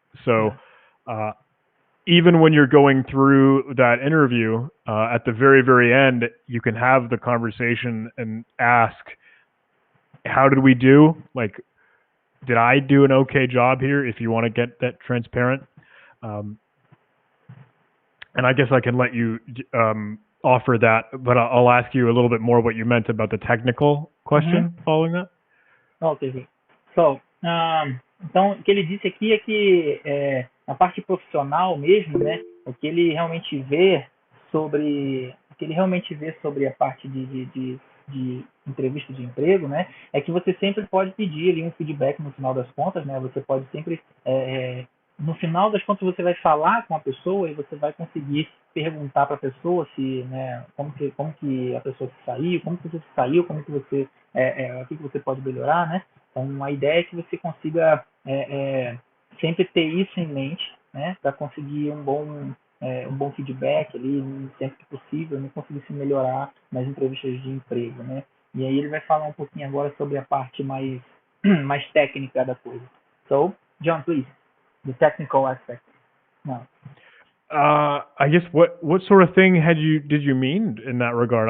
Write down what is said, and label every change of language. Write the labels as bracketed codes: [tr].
[en] So even when you're going through that interview, at the very, very end, you can have the conversation and ask, how did we do? Like, did I do an okay job here? If you want to get that transparent. And I guess I can let you offer that, but I'll ask you a little bit more what you meant about the technical question following that. Okay. [pt] So, então, o que ele disse aqui é que na parte profissional mesmo, né, o que ele realmente vê sobre a parte de entrevista de emprego, né, é que você sempre pode pedir ali um feedback no final das contas, né, você pode sempre no final das contas você vai falar com a pessoa e você vai conseguir perguntar para a pessoa se, né, como que a pessoa se saiu, como que você se saiu, como que você o que você pode melhorar, né? Então a ideia é que você consiga sempre ter isso em mente, né, para conseguir um bom feedback ali sempre que possível, né, conseguir se melhorar nas entrevistas de emprego, né? E aí ele vai falar um pouquinho agora sobre a parte mais mais técnica da coisa. [en] So, John, please, the technical aspect. No. I guess what sort of thing did you mean in that regard?